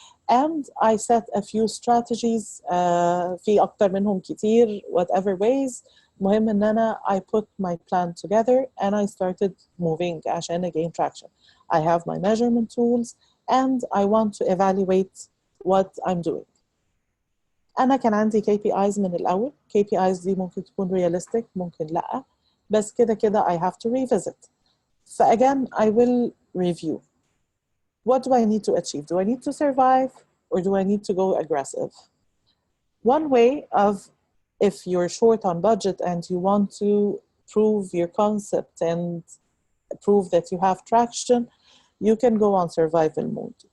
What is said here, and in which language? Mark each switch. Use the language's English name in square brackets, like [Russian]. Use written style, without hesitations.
[English] And I set a few strategies [Arabic] في أكتر منهم كتير [English] whatever ways. [Arabic] مهم إن أنا [English] I put my plan together and I started moving [Arabic] عشان [English] gain traction. I have my measurement tools and I want to evaluate what I'm doing. [Arabic] أنا كان عندي KPIs من الأول. KPIs دي ممكن تكون realistic ممكن لأ. بس كده كده [English] I have to revisit. So again, I will review. What do I need to achieve? Do I need to survive or do I need to go aggressive? One way of, if you're short on budget and you want to prove your concept and prove that you have traction, you can go on survival mode.